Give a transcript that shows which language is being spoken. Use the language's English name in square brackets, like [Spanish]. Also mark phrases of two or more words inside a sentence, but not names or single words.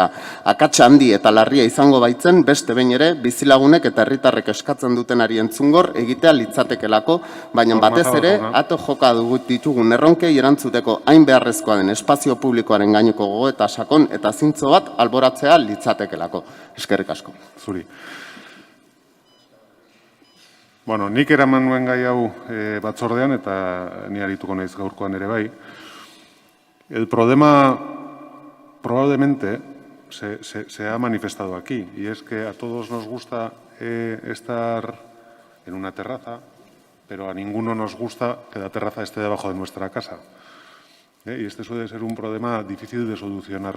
[Basque] Akatsa handi eta larria izango baitzen beste behin ere bizilagunek eta herritarrek eskatzen dutenari entzungor egitea litzatekelako, baina batez ere ato joka ditugun erronkei erantzuteko hain beharrezkoa den espazio publikoaren gaineko gogoeta sakon eta zintzo bat alboratzea litzatekelako. Eskerrik asko. Zuri. Bueno, nik eraman nuen gai hau batzordean eta ni arituko naiz gaurkoan ere bai. [Spanish] El problema probablemente se ha manifestado aquí y es que a todos nos gusta estar en una terraza, pero a ninguno nos gusta que la terraza esté debajo de nuestra casa. Y este suele ser un problema difícil de solucionar.